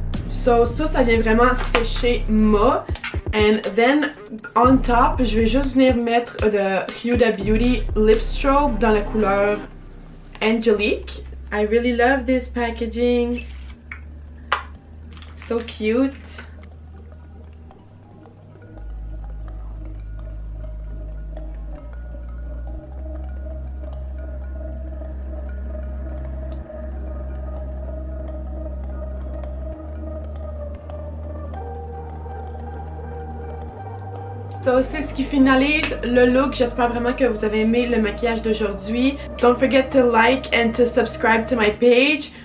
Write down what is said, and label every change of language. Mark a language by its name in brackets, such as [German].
[French] So ça vient vraiment sécher ma. [English] And then on top, [French] je vais juste venir mettre de Huda Beauty Lip Strobe dans la couleur Angelique. [English] I really love this packaging. So cute. [French] So, c'est ce qui finalise le look. J'espère vraiment que vous avez aimé le maquillage d'aujourd'hui. [English] Don't forget to like and to subscribe to my page.